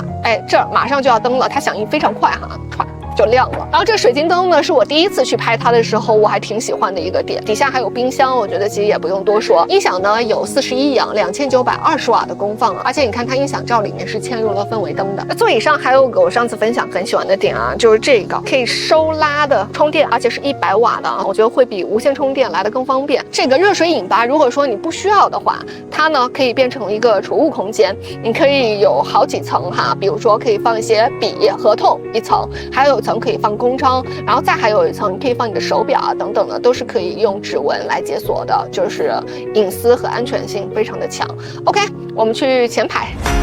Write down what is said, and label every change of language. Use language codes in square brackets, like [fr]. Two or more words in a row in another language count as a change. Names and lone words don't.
[zh] 哎，這兒馬上就要燈了，它響應非常快哈，唰就亮了。然後這水晶燈呢，是我第一次去拍它的时候，我還挺喜歡的一個點。底下還有冰箱，我覺得其實也不用多說。音響呢有41扬2920瓦的功放，而且你看它音響罩裡面是嵌入了氛圍燈的。那座椅上還有個我上次分享很喜歡的點啊，就是這個可以收拉的充電，而且是100瓦的啊，我覺得會比無線充電來得更方便。這個熱水飲吧，如果說你不需要的話，它呢可以變成一個儲物空間，你可以有好幾層哈，比如說可以放一些筆、合同一層，還有层可以放公章，然後再還有一層你可以放你的手錶啊等等的，都是可以用指紋來解鎖的，就是隱私和安全性非常的強。OK， 我們去前排。